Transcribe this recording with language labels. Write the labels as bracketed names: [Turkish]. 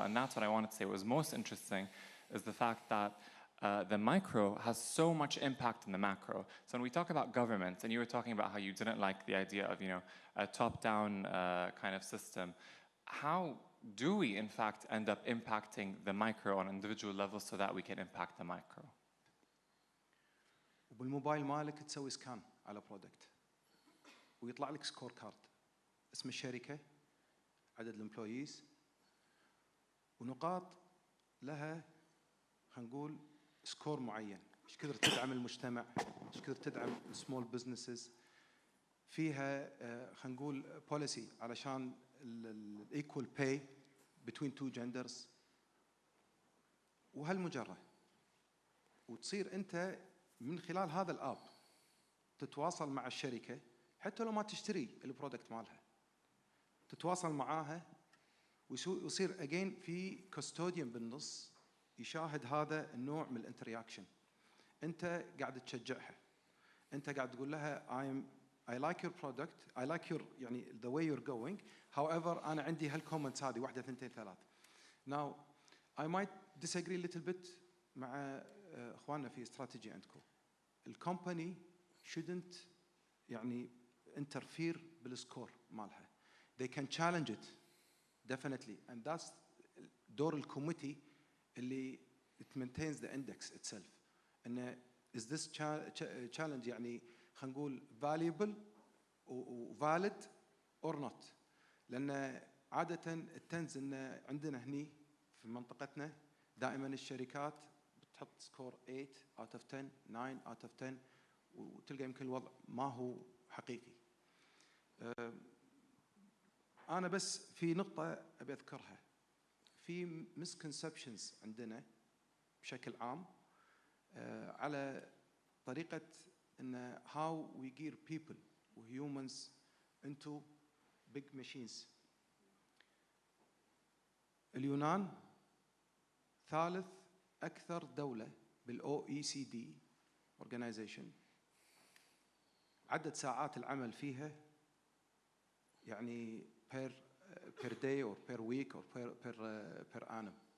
[English] And that's what I wanted to say was most interesting, is the fact that the micro has so much impact in the macro. So when we talk about government, and you were talking about how you didn't like the idea of, you know, a top-down kind of system, how do we in fact end up impacting the micro on individual levels so that we can impact the micro? [Arabic] وبالموبايل مالك تسوي سكان على برودكت ويطلع لك سكور كارد، اسم الشركة، عدد الامبلويز، ونقاط لها خلينا نقول سكور معين، ايش كثر تدعم المجتمع، ايش كثر تدعم السمول بزنسز، فيها خلينا نقول بوليسي علشان الايكوال باي بتوين تو جندرز، وهالمجرة. وتصير انت من خلال هذا الاب تتواصل مع الشركة حتى لو ما تشتري البرودكت مالها، تتواصل معاها ويصير اجين في كاستوديان بالنص يشاهد هذا النوع من الانتراكشن. انت قاعد تشجعها، انت قاعد تقول لها [English] I like your product, I like your [Arabic] يعني [English] the way you're going. However [Arabic] أنا عندي هالكومنتس هذه 1 2 3. [English] Now I might disagree a little bit [Arabic] مع إخواننا في [English] strategy [Arabic] عندكم. الكومباني [English] shouldn't [Arabic] يعني [English] interfere [Arabic] بالسكور مالها. [English] They can challenge it definitely, and that's [Arabic] دور الكوميتي اللي [English] it maintains the index itself. [Arabic] إنه [English] is this challenge [Arabic] يعني خلينا نقول [English] valuable [Arabic] و [English] valid or not. [Arabic] لأن عادة التنز إن عندنا هني في منطقتنا دائما الشركات بتحط سكور 8 [English] out of 10 9 out of 10 [Arabic] وتلقى يمكن الوضع ما هو حقيقي. أنا بس في نقطة أبي أذكرها في [English] misconceptions [Arabic] عندنا بشكل عام على طريقة إن [English] how we gear people [Arabic] و [English] humans into big machines. [Arabic] اليونان ثالث أكثر دولة بالOECD organization، عدد ساعات العمل فيها يعني [English] per day or per week or per annum.